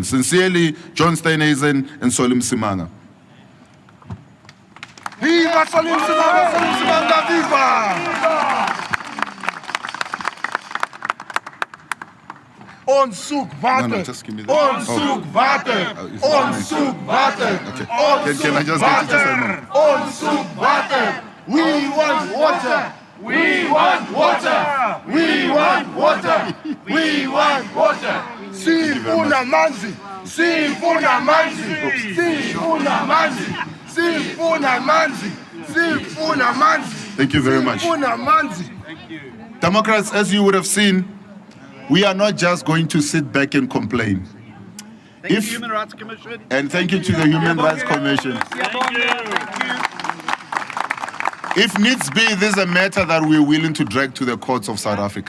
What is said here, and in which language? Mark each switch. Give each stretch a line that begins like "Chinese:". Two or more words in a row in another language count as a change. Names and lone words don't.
English: Sincerely, John Steenhuisen and Msimanga. Viva Msimanga, viva!
Afrikaans: Ons soek water. Ons soek water. Ons soek water.
English: Can I just get it?
Afrikaans: Ons soek water.
English: We want water. We want water. We want water. We want water.
Zulu: Sifuna manzi. Sifuna manzi. Sifuna manzi. Sifuna manzi. Sifuna manzi.
English: Thank you very much.
Zulu: Sifuna manzi.
English: Democrats, as you would have seen, we are not just going to sit back and complain. Thank you, Human Rights Commission. And thank you to the Human Rights Commission. If needs be, this is a matter that we're willing to drag to the courts of South Africa.